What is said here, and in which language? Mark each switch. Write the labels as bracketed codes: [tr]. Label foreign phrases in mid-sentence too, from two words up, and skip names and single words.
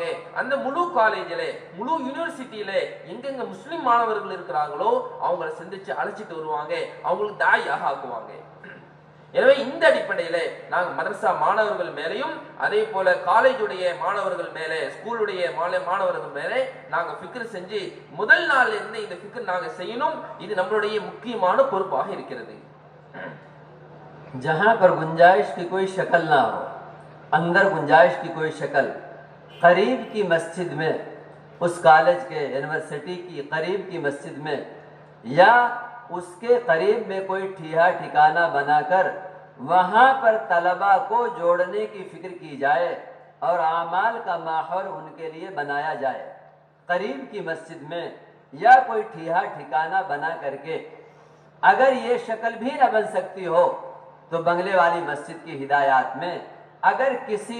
[ta] அந்த முழு காலேஜில, முழு யூனிவர்சிட்டியில எங்கெங்க முஸ்லிம் மாணவர்கள் இருக்கிறாங்களோ அவங்களை சந்திச்சு அழைச்சிட்டு வருவாங்க, அவங்களுக்கு தாயாக ஆக்குவாங்க. எனவே இந்த அடிப்படையில நாங்கள் மதரசா மாணவர்கள் மேலையும் அதே போல காலேஜுடைய மாணவர்கள் மேலே, ஸ்கூலுடைய மாணவர்கள் மேலே நாங்க ஃபிக்ர் செஞ்சு முதல் நாள்ல இருந்து இந்த ஃபிக்ர் நாங்க செய்யணும். இது நம்மளுடைய முக்கியமான பொறுப்பாக இருக்கிறது. [ur] جہاں پر گنجائش کی کوئی شکل نہ ہو، اندر گنجائش کی کوئی شکل، قریب کی مسجد میں، اس کالج کے یونیورسٹی کی قریب کی مسجد میں یا اس کے قریب میں کوئی ٹھیہا ٹھکانہ بنا کر وہاں پر طلباء کو جوڑنے کی فکر کی جائے اور اعمال کا ماحول ان کے لیے بنایا جائے۔ قریب کی مسجد میں یا کوئی ٹھیہا ٹھکانہ بنا کر کے اگر یہ شکل بھی نہ بن سکتی ہو تو بنگلے والی مسجد کی ہدایات میں اگر کسی